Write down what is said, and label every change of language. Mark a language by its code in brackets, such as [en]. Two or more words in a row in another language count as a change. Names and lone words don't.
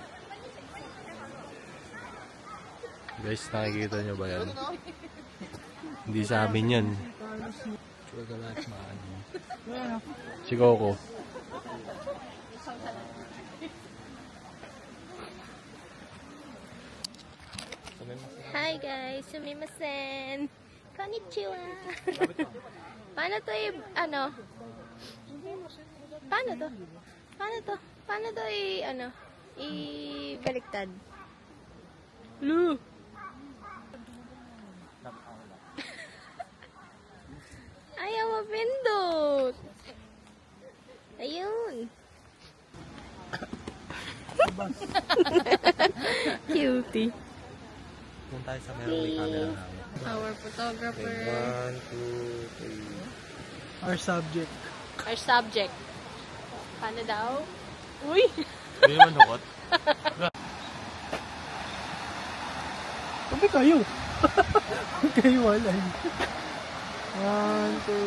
[tl] Guys, nakikita nyo ba yan? Hindi sa amin yan. Si Coco. [en] Hi guys, [tl] sumimasen. Konnichiwa. Paano to Paano to i-baliktad? Lu. Ayaw mapindot. Ayun. Cutie. Punta tayo sa meron may camera namin. [en] Our photographer. 1, 2, 3. Our subject. Our subject. [tl] Paano daw? Uy! Hindi naman hukot. Sabi kayo. Kayo wala. 1, 2.